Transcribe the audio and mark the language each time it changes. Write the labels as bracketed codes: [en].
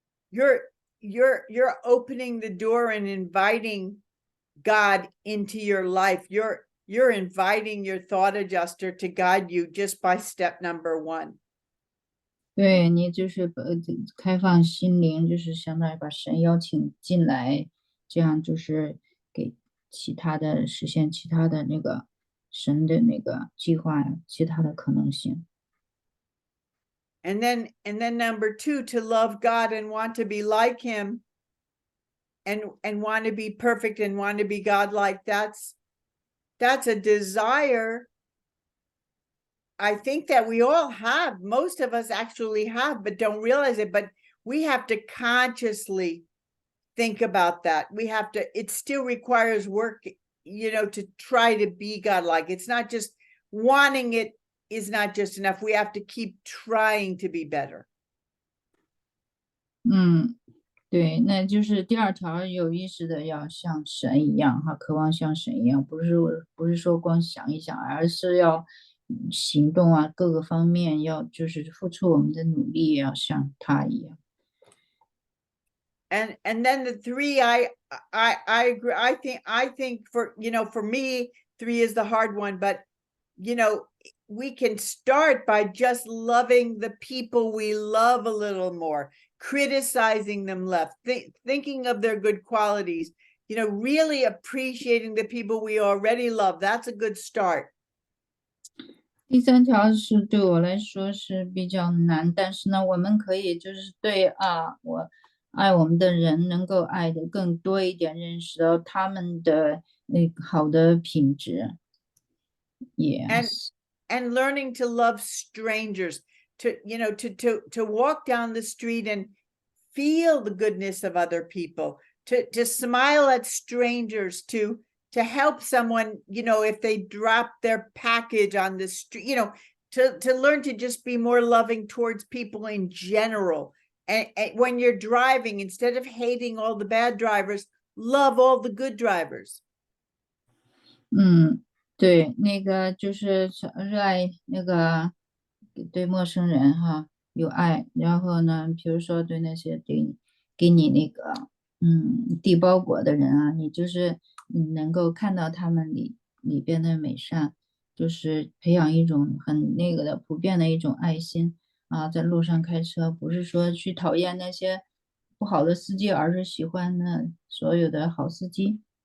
[en] You're opening the door and inviting God into your life. You're inviting your thought adjuster to guide you just by step number 1. [zh] 对，你就是开放心灵，就是相当于把神邀请进来，这样就是给实现其他的那个神的那个计划，其他的可能性。 [en] And then number 2, to love God and want to be like him and want to be perfect and want to be God-like. That's a desire, I think, that we all have. Most of us actually have, but don't realize it. But we have to consciously think about that. It still requires work, to try to be God-like. It's not just wanting it is not just enough. We have to keep trying to be better. [zh] 对，那就是第2条，有意识的要像神一样哈，渴望像神一样，不是说光想一想，而是要行动啊，各个方面要就是付出我们的努力，要像他一样。 [en] And then the 3, I agree. I think for, for me, 3 is the hard one, but we can start by just loving the people we love a little more, criticizing them less, thinking of their good qualities, really appreciating the people we already love. That's a good start. [zh] 第3条是对我来说是比较难，但是呢，我们可以就是对我爱我们的人能够爱的更多一点，认识到他们的好的品质。 [en] Yes. And learning to love strangers, to walk down the street and feel the goodness of other people, to smile at strangers, to help someone, if they drop their package on the street, to learn to just be more loving towards people in general. And when you're driving, instead of hating all the bad drivers, love all the good drivers. [zh] 对，那个就是热爱那个对陌生人有爱，然后呢，比如说对那些给你那个递包裹的人你就是能够看到他们里边的美善，就是培养一种很那个的普遍的一种爱心在路上开车，不是说去讨厌那些不好的司机，而是喜欢那所有的好司机。